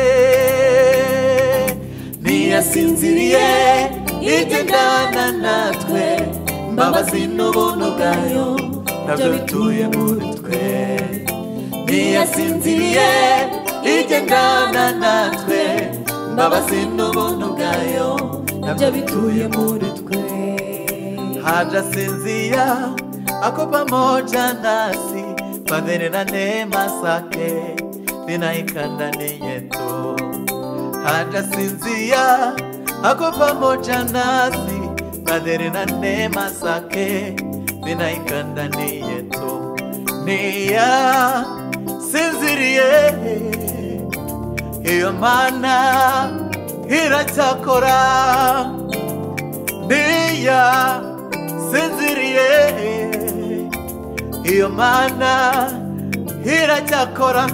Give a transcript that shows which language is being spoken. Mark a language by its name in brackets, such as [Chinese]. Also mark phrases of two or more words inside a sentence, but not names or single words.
[Kinyarwanda] Ntiyasinziriye igendana natwe, imbabazi n'ubuntu bwayo nabyo bituye muri twe. Ntiyasinziriye igendana natwe, imbabazi n'ubuntu bwayo nabyo bituye muri twe. [Swahili] Hajasinzia ako pamoja nasi, fadhili na neema zake vinaika ndani yetu. Hajasinzia ako pamoja nasi, fadhili na neema zake vinaika ndani yetu. [Kinyarwanda] Ntiyasinziriye, iyo Mana iracyakora. Ntiyasinziriye, iyo Mana iracyakora.